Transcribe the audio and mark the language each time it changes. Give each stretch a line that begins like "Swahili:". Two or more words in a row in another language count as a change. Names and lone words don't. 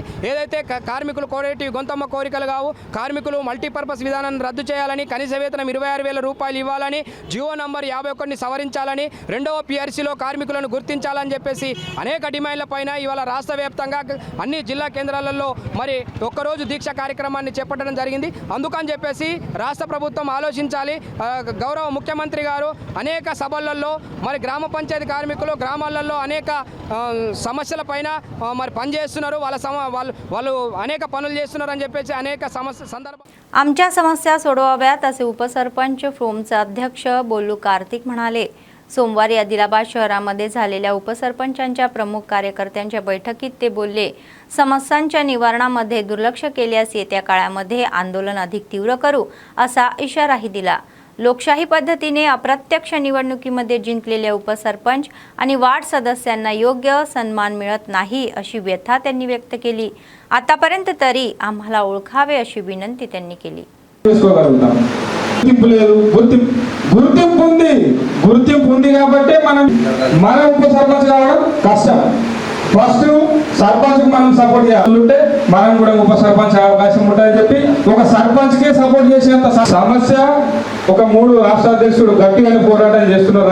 Telugu: ఏదైతే కార్మికులు కోరేటి గొంతమ్మ కోరికలు కావు, కార్మికులు మల్టీపర్పస్ విధానాన్ని రద్దు చేయాలని, కనీస వేతనం 26,000 రూపాయలు ఇవ్వాలని, జియో నంబర్ 51ని సవరించాలని, 2వ PRCలో కార్మికులను గుర్తించాలని చెప్పేసి అనేక డిమాండ్ల పైన ఇవాళ రాష్ట్ర వ్యాప్తంగా అన్ని జిల్లా కేంద్రాలలో మరి ఒక్కరోజు దీక్ష కార్యక్రమాన్ని చేపట్టడం జరిగింది. అందుకని చెప్పేసి రాష్ట్ర ప్రభుత్వం ఆలోచించాలి. గౌరవ ముఖ్యమంత్రి గారు అనేక సభలలో మరి గ్రామ పంచాయతీ కార్మికులు గ్రామాలలో అనేక సమస్యల పైన మరి పనిచేస్తున్నారు. వాళ్ళు అనేక पनुल చేస్తున్నారని చెప్పేసి అనేక సందర్భ
Marathi: आमच्या समस्या सोडवाव्यात असे उपसरपंच फ्रोमचे अध्यक्ष बोलू कार्तिक म्हणाले. सोमवारी आदिलाबाद शहरामध्ये झालेल्या उपसरपंचांच्या प्रमुख कार्यकर्त्यांच्या बैठकीत ते बोलले. समस्यांच्या निवारणामध्ये दुर्लक्ष केल्यास येत्या काळामध्ये आंदोलन अधिक तीव्र करू असा इशाराही दिला. लोकशाही पद्धतीने अप्रत्यक्ष निवडणुकीमध्ये जिंकलेल्या उपसरपंच आणि वार्ड सदस्यांना योग्य सन्मान मिळत नाही अशी व्यथा त्यांनी व्यक्त केली. आतापर्यंत तरी आम्हाला ओळखावे अशी विनंती त्यांनी केली.
Telugu: గుర్తింపు ఉంది కాబట్టి మన ఉప సర్పంచ్ కావడం కష్టం. ఫస్ట్ సర్పంచ్ మనం సపోర్ట్ చేయాలంటే మనం కూడా ఉప సర్పంచ్ అవకాశం ఉంటుందని చెప్పి ఒక సర్పంచ్ కే సపోర్ట్ చేసేంత సమస్య ఒక 3 రాష్ట్ర అధ్యక్షుడు గట్టిగానే పోరాటం చేస్తున్నారు.